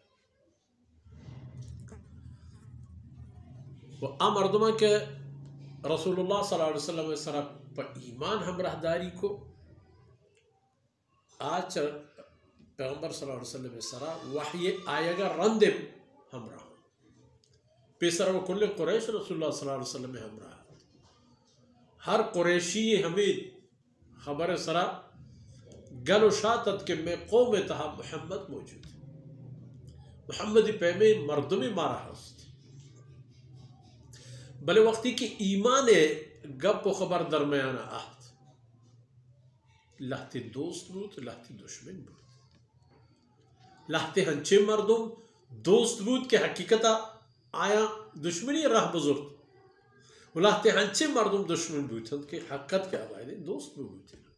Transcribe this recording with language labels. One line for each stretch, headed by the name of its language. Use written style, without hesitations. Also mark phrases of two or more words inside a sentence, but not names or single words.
Baluchi: و مردمہ کے رسول اللہ
Arabic: صلی اللہ علیہ وسلم
Baluchi: سرا پا ایمان ہمراہ داری کو آج پیغمبر
Arabic: صلی اللہ علیہ وسلم
Baluchi: سرا وحی آئے گا رندم ہمراہ پیسر و کل قریش رسول اللہ
Arabic: صلی اللہ علیہ وسلم
Baluchi: ہمراہ. ہر قریشی ہمیں خبر سرا گل و شاتت کہ میں قوم تہا محمد موجود محمد پیمے مردمی مارا ہست بلے وقتی کی ایمان گپ و خبر درمیان آہت لہتی دوست بود لہتی دشمن بود لہتی ہنچے مردم دوست بود کہ حقیقتا آیا دشمنی راہ بزرگ لہتی ہنچے مردم دشمن بود کہ حقیقت کیا بائے دوست بود